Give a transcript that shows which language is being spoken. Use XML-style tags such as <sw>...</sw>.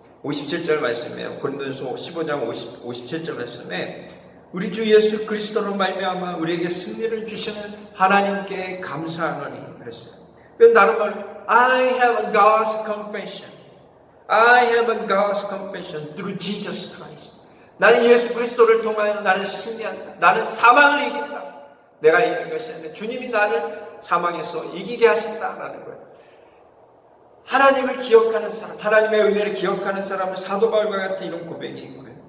<ko>57절 말씀이에요. 고린도전서 15장 57절 말씀에 우리 주 예수 그리스도로 말미암아 우리에게 승리를 주시는 하나님께 감사하노니 그랬어요. 다른 말로</ko> <en>I have a God's confession. I have a God's confession through Jesus Christ.</en> <ko>나는 예수 그리스도를 통하여 나는 승리한다. 나는 사망을 이긴다. 내가 이기는 것이 아니라 주님이 나를 사망에서 이기게 하신다라는 거예요. 하나님을 기억하는 사람, 하나님의 은혜를 기억하는 사람은 사도 바울과 같은 이런 고백이 있고요.</ko>